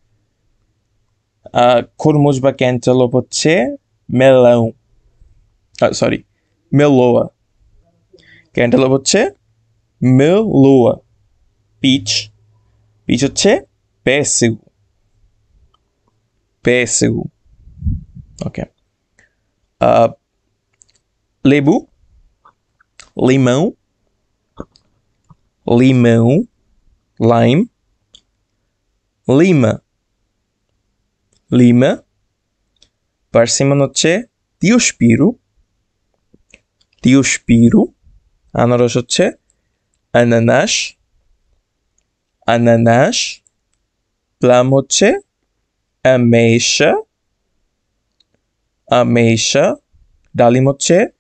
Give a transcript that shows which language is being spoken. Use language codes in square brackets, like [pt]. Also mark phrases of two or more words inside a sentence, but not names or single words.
[bn] খরমুজ বা ক্যান্টালোপ হচ্ছে melão, সরি meloa. ক্যান্টালোপ হচ্ছে meloa. পিচ পিচ হচ্ছে [pt] pêssego pêssego [bn] ওকে লেবু [pt] limão limão [bn] lime [pt] lima lima [bn] পার্সিমন হচ্ছে diospiro আনারস হচ্ছে ananas প্লাম হচ্ছে ameixa ডালিম হচ্ছে